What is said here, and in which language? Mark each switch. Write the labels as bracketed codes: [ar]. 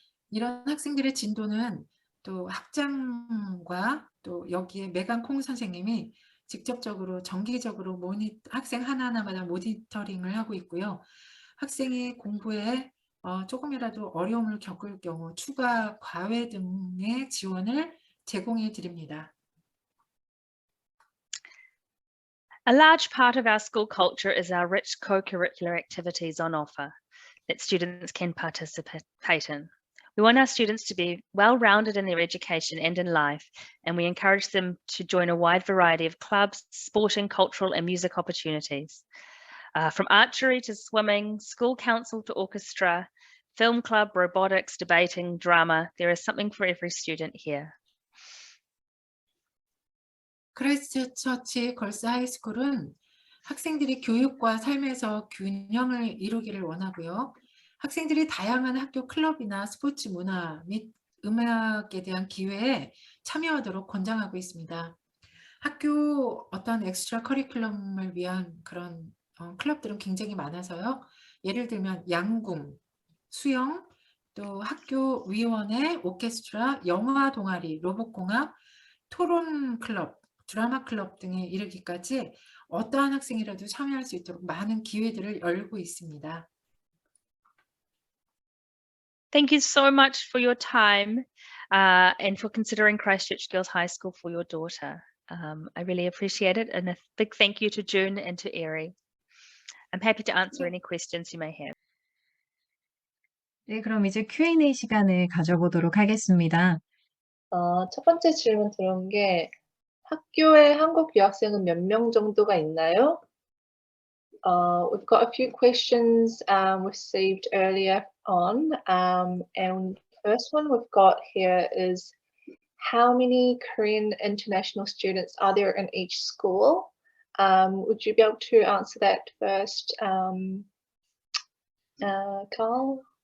[ko] 이런 학생들의 진도는 또 학장과 또 여기에 메간 콩 선생님이 직접적으로 정기적으로 학생 하나하나마다 모니터링을 하고 있고요. 학생이 공부에 조금이라도 어려움을 겪을 경우 추가 과외 등의 지원을 제공해 드립니다. [en] A large part of our school culture is our rich co-curricular activities on offer that students can participate in. We want our students to be well-rounded in their education and in life, and we encourage them to join a wide variety of clubs, sporting, cultural, and music opportunities. From archery to swimming, school council to orchestra, film club, robotics, debating, drama, there is something for every student here. [ko] 크라이스트처치 걸스 하이스쿨은 학생들이 교육과 삶에서 균형을 이루기를 원하고요. 학생들이 다양한 학교 클럽이나 스포츠 문화 및 음악에 대한 기회에 참여하도록 권장하고 있습니다. 학교 어떤 엑스트라 커리큘럼을 위한 그런 클럽들은 굉장히 많아서요. 예를 들면 양궁, 수영, 또 학교 위원회, 오케스트라, 영화 동아리, 로봇공학, 토론 클럽, 드라마 클럽 등에 이르기까지 어떠한 학생이라도 참여할 수 있도록 많은 기회들을 열고 있습니다. [en] Thank you so much for your time and for considering Christchurch Girls High School for your daughter. I really appreciate it, and a big thank you to June and to Erie. I'm happy to answer any questions you may have. [ko] 네, 그럼 이제 Q&A 시간을 가져보도록 하겠습니다. 첫 번째 질문 들어온 게 학교에 한국 유학생은 몇 명 정도가 있나요? [en] We've got a few questions received earlier on, and first one we've got here is how many Korean international students are there in each school? Would you be able to answer that first, Carl?